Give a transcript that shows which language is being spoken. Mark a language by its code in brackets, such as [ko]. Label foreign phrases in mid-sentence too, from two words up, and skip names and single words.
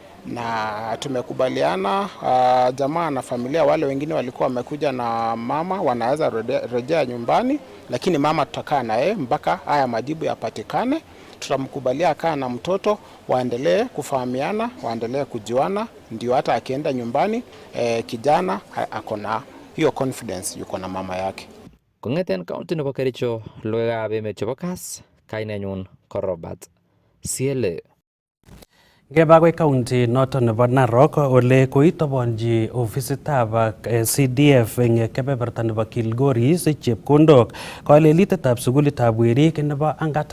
[sw] Na tumekubaliana jamaa na familia wale wengine walikuwa wamekuja na mama wanaweza rejea nyumbani, lakini mama tutakaa na yeye mpaka haya majibu yapatikane. Tutamkubalia akaa na mtoto, waendelee kufahamiana, waendelee kujuana, ndio hata akienda nyumbani kijana ako na hiyo confidence yuko na mama yake. [kln] Kong'eten county nebo Kericho, logoiwekab emet chebo Kass, kainenyun ko Robert CLA. Ngebakwe county noton nebo Narok ole koitobonji ofisitab CDF eng kebeberta nebo Kilgoris chepkondok kalelitetab sukulitab werik nebo Angata